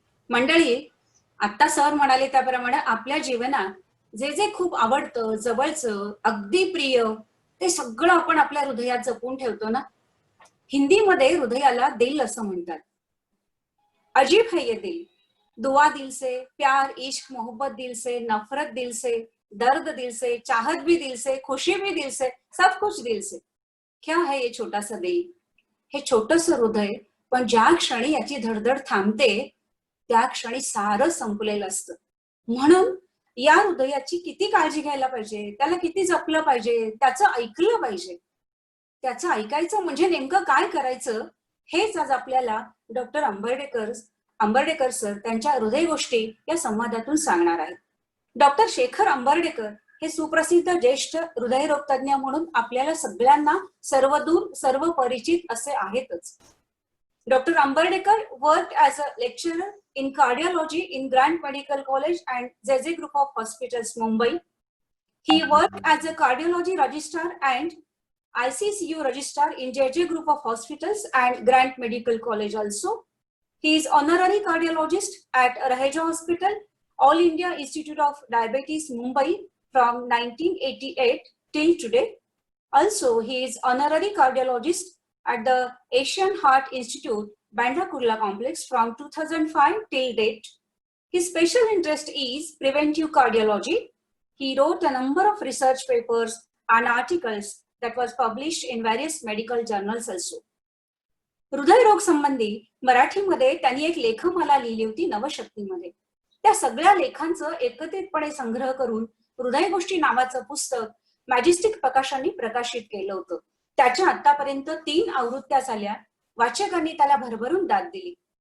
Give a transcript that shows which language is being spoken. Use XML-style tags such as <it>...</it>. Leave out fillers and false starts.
<mr>मंडळी, आता सर म्हणाले त्याप्रमाणे आपल्या जीवनात जे जे खूप आवडतं, जवळचं, अगदी प्रिय, ते सगळं आपण आपल्या हृदयात जपून ठेवतो ना. हिंदीमध्ये हृदयाला दिल असं म्हणतात.</mr> <hi>अजीब है ये दिल, दुआ दिल से, प्यार इश्क मोहब्बत दिल से, नफरत दिल से, दर्द दिल से, चाहत भी दिल से, खुशी भी दिल से, सब कुछ दिल से. क्या है ये छोटासा दिल?</hi> <mr>हे छोटस हृदय, पण ज्या क्षणी याची धडधड थांबते त्या क्षणी सारं संपलेलं असतं. म्हणून या हृदयाची किती काळजी घ्यायला पाहिजे, त्याला किती जपलं पाहिजे, त्याचं ऐकलं पाहिजे. त्याचं ऐकायचं म्हणजे नेमकं काय करायचं हेच आज आपल्याला डॉक्टर अंबर्डेकर सर त्यांच्या हृदय गोष्टी या संवादातून सांगणार आहेत. डॉक्टर शेखर अंबर्डेकर हे सुप्रसिद्ध ज्येष्ठ हृदयरोग तज्ञ म्हणून आपल्याला सगळ्यांना सर्वदूर सर्व परिचित असे आहेतच.</mr> <en>Dr. Ambardekar worked as a lecturer in cardiology in Grant Medical College and ZZ Group of Hospitals, Mumbai. He worked as a cardiology registrar and ICCU registrar in JJ Group of Hospitals and Grant Medical College also. He is honorary cardiologist at Raheja Hospital, All India Institute of Diabetes, Mumbai from 1988 till today. Also, he is honorary cardiologist at the Asian Heart Institute, Bandra Kurla Complex from 2005 till date. His special interest is preventive cardiology. He wrote a number of research papers and articles that was published in various medical journals also.</en> <mr>हृदयरोग संबंधी मराठीमध्ये त्यांनी एक लेखमाला लिहिली होती नवशक्तीमध्ये. त्या सगळ्या लेखांचं एकत्रितपणे संग्रह करून हृदय गोष्टी नावाचं पुस्तक मॅजेस्टिक प्रकाशनाने प्रकाशित केलं होतं. त्याच्या आतापर्यंत 3 आवृत्त्या झाल्या. वाचकांनी त्याला भरभरून दाद दिली.</mr>